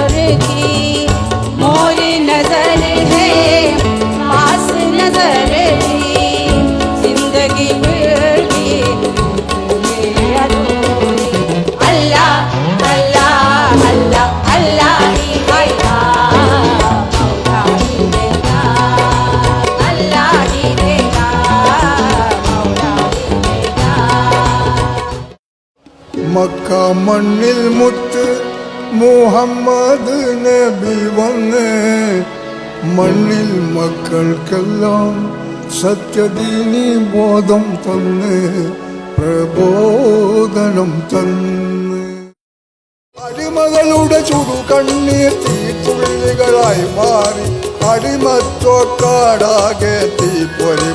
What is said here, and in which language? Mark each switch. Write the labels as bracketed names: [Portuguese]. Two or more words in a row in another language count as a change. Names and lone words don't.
[Hindi] की मोर नजर है पास नजर की जिंदगी मेरी अधूरी अल्लाह अल्लाह अल्लाह अल्लाह ही देगा मौला ही देगा अल्लाह ही देगा मौला ही देगा [Malayalam] മക്ക മണ്ണിൽ മുത്ത് മുഹമ്മദ് നബി വന്ന് മണ്ണിൽ മക്കൾക്കെല്ലാം സത്യദീനി ബോധം തന്ന് പ്രബോധനം തന്ന് അടിമകളുടെ ചുടു കണ്ണീർ തീത്തുള്ളികളായി മാറി അടിമത്വക്കാടാകെ തീപ്പൊരി